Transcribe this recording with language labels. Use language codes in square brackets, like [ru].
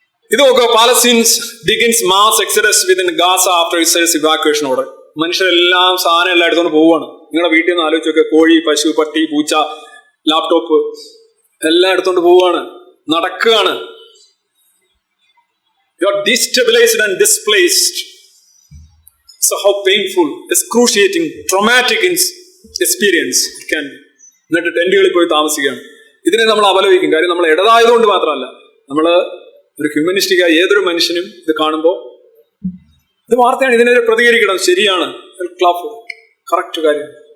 [ml] ഇത് നോക്കുക, പാലസ്തീൻസ് begins mass Exodus within Gaza after Israel's evacuation order. മനുഷ്യരെല്ലാം സാധനം എല്ലാം എടുത്തുകൊണ്ട് പോവുകയാണ്. നിങ്ങളുടെ വീട്ടിൽ നിന്ന് ആലോചിച്ച് നോക്കുക, കോഴി, പശു, പട്ടി, പൂച്ച, ലാപ്ടോപ്പ് എല്ലാം എടുത്തുകൊണ്ട് പോവുകയാണ്, നടക്കുകയാണ്. [en] You are destabilized and displaced. So how painful, excruciating, traumatic experience it can be. [ml] എന്നിട്ട് ടെന്റുകളിൽ പോയി താമസിക്കുകയാണ്. ഇതിനെ നമ്മൾ അപലപിക്കും. കാര്യം നമ്മൾ ഇടതായതുകൊണ്ട് മാത്രമല്ല, നമ്മൾ ഒരു ഹ്യൂമനിസ്റ്റിക്കായ ഏതൊരു മനുഷ്യനും ഇത് കാണുമ്പോൾ ഇത് വാർത്തയാണ്, ഇതിനെതിരെ പ്രതികരിക്കണം. ശരിയാണ്, കറക്റ്റ് കാര്യം.